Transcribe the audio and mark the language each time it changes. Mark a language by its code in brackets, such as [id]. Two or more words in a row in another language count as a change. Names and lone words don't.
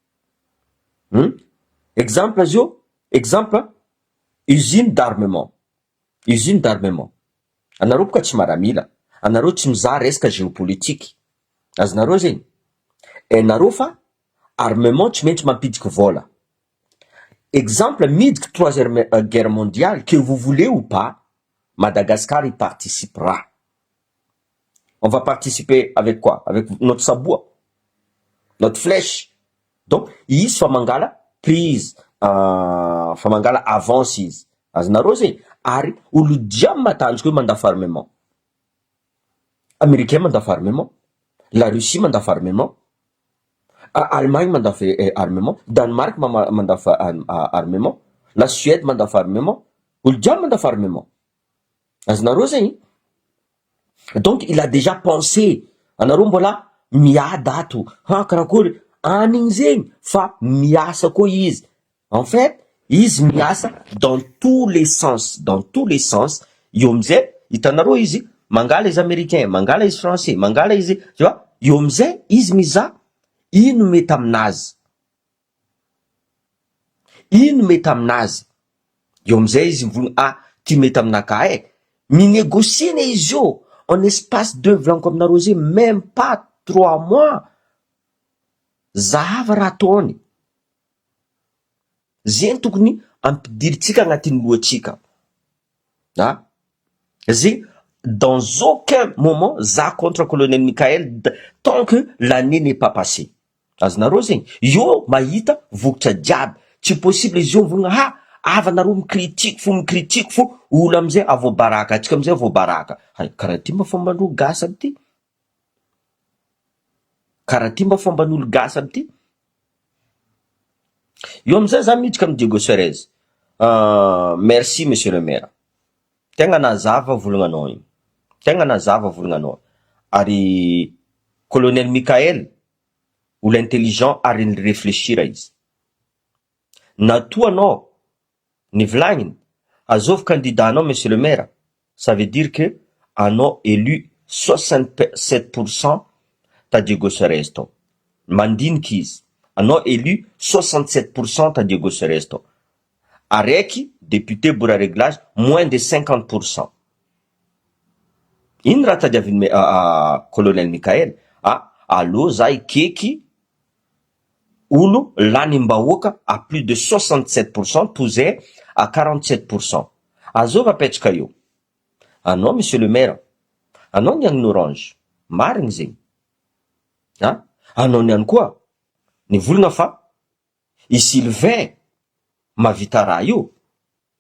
[mg] Exemple azy io, exemple, [fr] usine d'armement. Usine d'armement. [mg] Anareo boka tsy maramila. Anareo tsy mizaha resaka géopolitique. Azonareo zegny. Anareo fa armement tsy maintsy mampidiky vola. [fr] Exemple, midika troisième guerre mondiale, que vous voulez ou pas, Madagascar y participera. On va participer avec quoi? Avec notre sabot, notre flèche. Donc, [mg] izy fa mangala prise, fa mangala avance izy. Azonareo zegny. Ary olo jiaby matanjaka hoe mandafy armement. Américain mandafy armement, la Russie mandafy armement, Allemagne mandafy armement, Danemark mandafy armement, la Suède mandafy armement, olo jiaby mandafy armement. Azonareo zegny. [fr] Donc il a déjà pensé. [mg] Anareo mbola miada ato. Karakory anigny zegny fa miasa koa izy. [fr] En fait, [mg] izy miasa [fr] dans tous les sens, dans tous les sens. [mg] Io amizay hitanareo izy mangala izy américain, mangala izy français, mangala izy, [fr] tu vois? [mg] Io amizay izy mizaha ino mety aminazy. Ino mety aminazy. Io amizay izy mivolagna ty mety aminaka minégocie izy io [fr] en espace de [mg] volaniko aminareo zegny [fr] même pas 3 mois. [mg] Zahava raha ataony. Zegny tokony ampidiritsika agnatin'ny lohatsika. Zegny, [fr] dans aucun moment, za contre colonel Michael, tant que l'année n'est pas passée. [mg] Azonareo zegny. Io mahita vokatra jiaby. Tsy possible izy io mivolagna avanareo micritique fo, olo amizay avobaraka, atsika amizay avobaraka. Karaha ty mba fomban'olo gasy aby ty. Karaha ty mba fomban'olo gasy aby ty. Io amizay za miditra amin'ny Diego Suarez. [fr] Merci monsieur le maire. [mg] Tegna nazava volagnanao igny. Tegna nazava volagnanao. Ary colonel Michael, olo intelligent ary réfléchira izy. Natoa anao nivolagniny azovy candidat-nao [fr] monsieur le maire, ça veut dire que [mg] anao élu 67% ta Diego Suarez tao. Mandiniky izy. Anao élu 67% ta Diego Suarez tao. Araiky député bourra réglage [fr] moins de 50%. [mg] Ino raha tadiavin'ny colonel Michael? Allo za ikeky olo lanimbahoaka [fr] à plus de 67% [mg] toy à 47%. Azova apetraka io. Anao [fr] monsieur le maire, [mg] anao niagny orange. Marigny zegny. Anao niany koa nivolagna fa i Sylvain mavita raha io.